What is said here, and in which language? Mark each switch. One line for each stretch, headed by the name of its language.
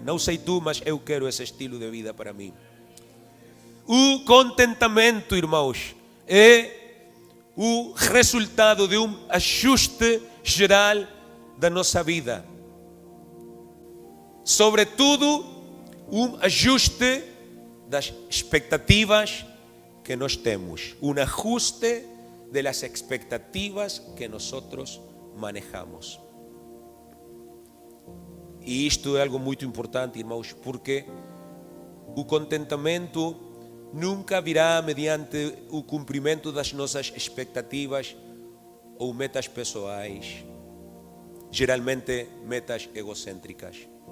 Portuguese: Não sei tu, mas eu quero esse estilo de vida para mim. O contentamento, irmãos, é o resultado de um ajuste geral da nossa vida. Sobretudo, um ajuste das expectativas que nós temos.
Spanish: Um ajuste de las expectativas que nosotros manejamos.
Portuguese: E isto é algo muito importante, irmãos, porque o contentamento nunca virá mediante o cumprimento das nossas expectativas ou metas pessoais, geralmente metas egocêntricas.